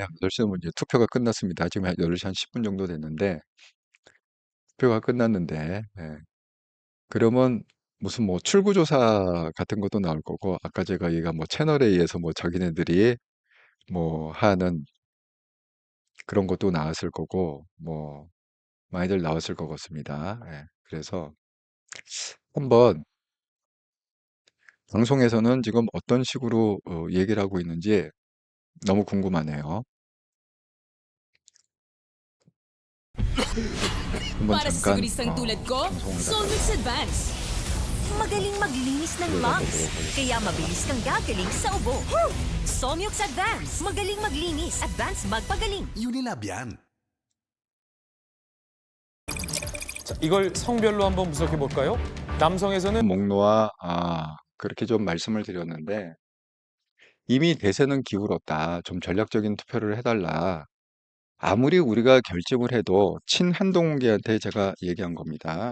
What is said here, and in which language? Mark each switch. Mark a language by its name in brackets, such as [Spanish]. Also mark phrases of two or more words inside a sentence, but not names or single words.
[Korean] 8시면 이제 투표가 끝났습니다. 지금 한 8시 한 10분 정도 됐는데 투표가 끝났는데 그러면 무슨 뭐 출구조사 같은 것도 나올 거고 아까 제가 얘기한 뭐 채널에 의해서 뭐 자기네들이 뭐 하는 그런 것도 나왔을 거고 뭐 많이들 나왔을 것 같습니다. 예. 그래서 한번 방송에서는 지금 어떤 식으로 얘기를 하고 있는지 너무 궁금하네요. 한번 [Filipino] Para sa [Korean] 잠깐 [Filipino] sigurisang tulad ko, [Korean] 방송을 [Filipino] Solmix [Korean] 갖다가 [Filipino] Advance. Magaling maglinis ng [Korean] 들어가 [Filipino] lungs. [Korean] 보도록 하겠습니다. [Filipino] Kaya mabilis kang gagaling sa ubo. Somyux Advance. Magaling maglinis. Advance magpagaling. Unilab yan. [Korean] 자, 이걸 성별로 한번 분석해 볼까요? 남성에서는 목노아 그렇게 좀 말씀을 드렸는데 이미 대세는 기울었다. 좀 전략적인 투표를 해달라. 아무리 우리가 결집을 해도 친한동훈계한테 제가 얘기한 겁니다.